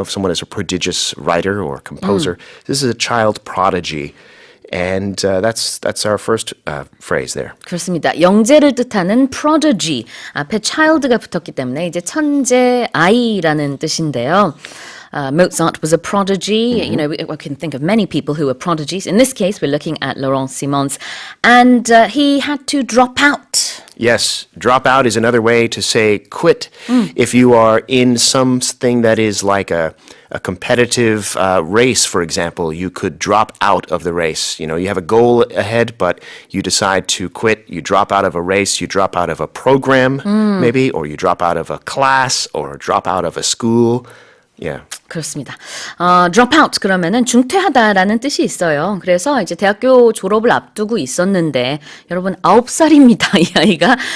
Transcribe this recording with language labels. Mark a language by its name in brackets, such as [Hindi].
[English] If someone is a prodigious writer or composer, this is a child prodigy. And that's our first phrase there. [Korean] 그렇습니다. 영재를 뜻하는 prodigy. 앞에 child가 붙었기 때문에 이제 천재 아이라는 뜻인데요. [English] Mozart was a prodigy. We can think of many people who were prodigies. In this case, we're looking at Laurent Simons. And he had to drop out. Yes, drop out is another way to say quit. If you are in something that is like a competitive race, for example, you could drop out of the race. You have a goal ahead, but you decide to quit. You drop out of a race, you drop out of a program, maybe, or you drop out of a class, or drop out of a school. Yeah. [Korean] 그렇습니다. drop out 그러면은 중퇴하다라는 뜻이 있어요. 그래서 이제 대학교 졸업을 앞두고 있었는데 여러분 9살입니다. 이 아이가.